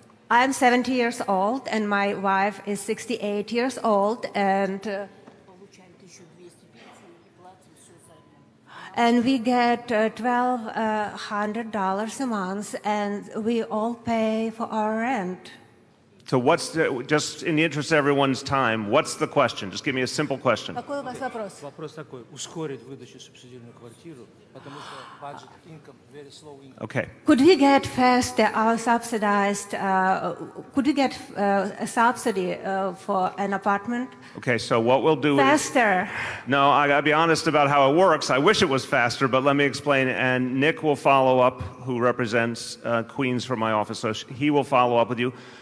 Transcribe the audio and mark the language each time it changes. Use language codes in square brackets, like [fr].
[en] I'm 70 years old, and my wife is 68 years old, and we get $1,200 a month, and we all pay for our rent. So just in the interest of everyone's time, what's the question? Just give me a simple question. [ru] Какой у вас вопрос? Вопрос такой: ускорить выдачу субсидированную квартиру, потому что [en] budget income very slow income. Okay. Could we get faster our subsidized? Could we get a subsidy for an apartment? Okay, so what we'll do faster. No, I gotta be honest about how it works. I wish it was faster, but let me explain. And Nick will follow up, who represents Queens from my office, so he will follow up with you.